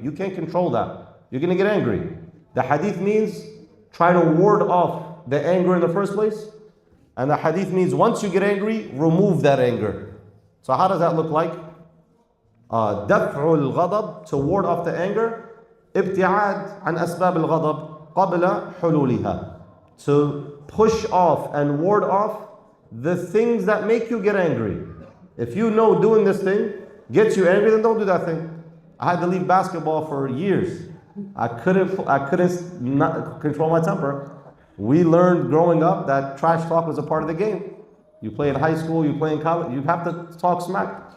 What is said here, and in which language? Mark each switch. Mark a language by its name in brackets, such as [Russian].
[English] You can't control that. You're going to get angry. The hadith means try to ward off the anger in the first place. And the hadith means once you get angry, remove that anger. So how does that look like? دفع الغضب, to ward off the anger. [Arabic] ابتعاد عن أسباب الغضب قبل حلولها. [English] To push off and ward off the things that make you get angry. If you know doing this thing gets you angry, then don't do that thing. I had to leave basketball for years. I couldn't not control my temper. We learned growing up that trash talk was a part of the game. You play in high school, you play in college, you have to talk smack.